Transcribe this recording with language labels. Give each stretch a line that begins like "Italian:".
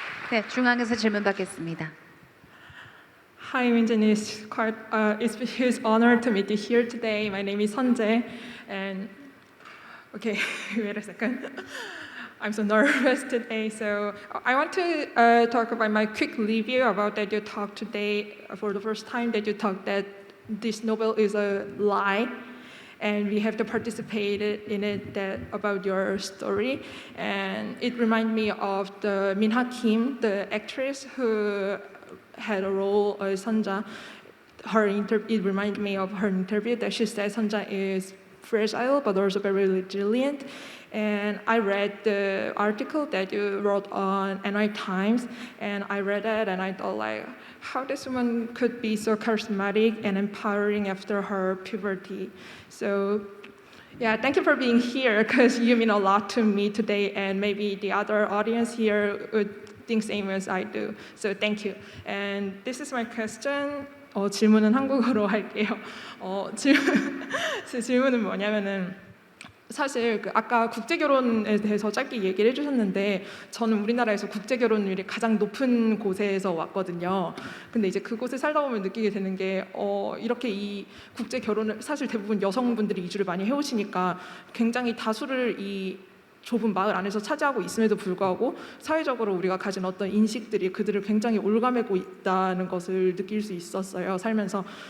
Korean: 네, 중앙에서 질문 받겠습니다.
English: Hi, Minjin. It's a huge honor to meet you here today. My name is Sunjae, and okay, wait a second. I'm so nervous today. So I want to talk about my quick review about that you talked today for the first time that you talked that this novel is a lie. And we have to participate in it about your story. And it reminded me of the Min-ha Kim, the actress who had a role as Sonja. It reminded me of her interview that she said Sonja is fragile but also very resilient. And I read the article that you wrote on NY Times, and I read it and I thought like, how this woman could be so charismatic and empowering after her puberty. So yeah, thank you for being here because you mean a lot to me today, and maybe the other audience here would think same as I do. So thank you. And this is my question.
Korean: 질문은 한국어로 할게요. 제 질문은 뭐냐면은 사실 아까 국제 결혼에 대해서 짧게 얘기를 해주셨는데 저는 우리나라에서 국제 결혼율이 가장 높은 곳에서 왔거든요. 근데 이제 그곳에 살다 보면 느끼게 되는 게 이렇게 이 국제 결혼을 사실 대부분 여성분들이 이주를 많이 해오시니까 굉장히 다수를 이 좁은 마을 안에서 차지하고 있음에도 불구하고 사회적으로 우리가 가진 어떤 인식들이 그들을 굉장히 올가매고 있다는 것을 느낄 수 있었어요, 살면서.